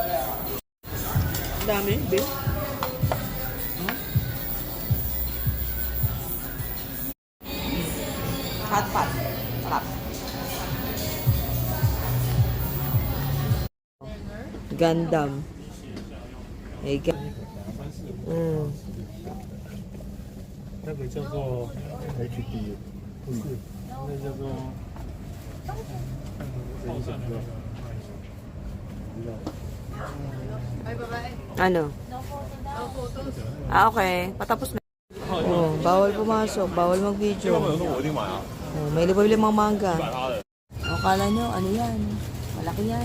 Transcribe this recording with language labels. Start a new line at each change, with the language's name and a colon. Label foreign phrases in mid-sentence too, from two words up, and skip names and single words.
Filipino: Dami, be.
English: Hot pot.
Filipino: Sarap. Gundam. Hey, mm.
Chinese: 那个叫做 HD，不是，那叫做等一下，
Filipino: Ano? Ah, okay. Patapos na. Oh, bawal pumasok. Bawal mag-video. Oh, may libo-limang mangga. Oh, kala nyo, ano yan? Malaki yan.